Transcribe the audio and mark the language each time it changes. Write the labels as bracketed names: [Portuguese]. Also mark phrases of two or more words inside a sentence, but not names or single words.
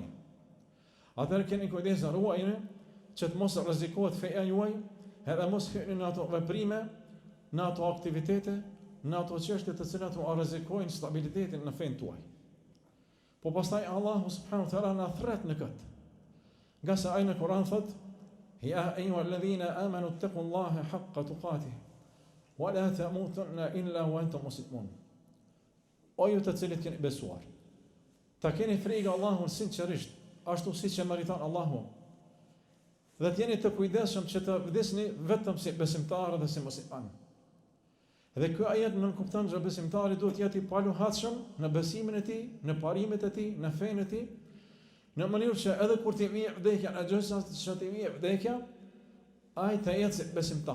[Albanian] Atëherë keni kujdes ruajini që të mos rrezikohet feja juaj, edhe mos hyni në ato veprime, në ato aktivitete, në ato çështje të cilat u rrezikojnë stabilitetin në fen tuaj. Po pastaj Allahu [Arabic] سبحانه وتعالى [Albanian] na thret në këtë. Nga se ai në Kur'an thot: [Arabic] "يا أيها الذين آمنوا اتقوا الله حق تقاته ولا تموتن إلا وأنتم مسلمون." [Albanian] O ju të cilët keni besuar, ta keni frikë Allahun sinqerisht, ashtu siç e meriton Allahu. Dhe të jeni të kujdesshëm që të vdesni vetëm si besimtarë dhe si musliman. Dhe ky ajet nënkupton që besimtari duhet të jetë i paluhatshëm në besimin e tij, në parimet e tij, në fenë e tij, në mënyrë që edhe kur t'i vijë vdekja, në gjësa që t'i vijë vdekja, ai të jetë si besimtar.